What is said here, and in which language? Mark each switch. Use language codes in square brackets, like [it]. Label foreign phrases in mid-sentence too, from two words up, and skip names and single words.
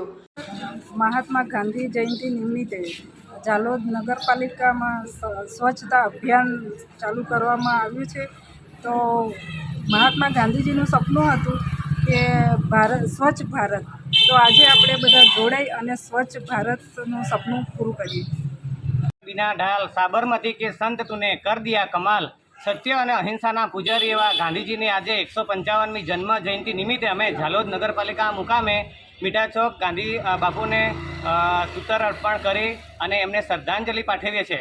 [gu] મહાત્મા ગાંધી જયંતિ નિમિત્તે જાલોદ નગરપાલિકામાં સ્વચ્છતા અભિયાન ચાલુ કરવામાં આવ્યું છે। તો મહાત્મા ગાંધીજીનું સપનું હતું કે સ્વચ્છ ભારત, તો આજે આપણે બધા જોડાઈ અને સ્વચ્છ ભારતનું સપનું પૂરું કરીએ। [hi] बिना ढाल साबरमती के संत तूने कर दिया कमाल। सत्य और अहिंसा पुजारी एवं गांधीजी ने [gu] આજ 155મી જન્મ જયંતી નિમિત્તે અમે ઝાલોદ નગરપાલિકા મુકામે મીઠા ચોક ગાંધી બાપુ ને સૂતર અર્પણ કરી અને એમને શ્રદ્ધાંજલિ પાઠવીએ છે।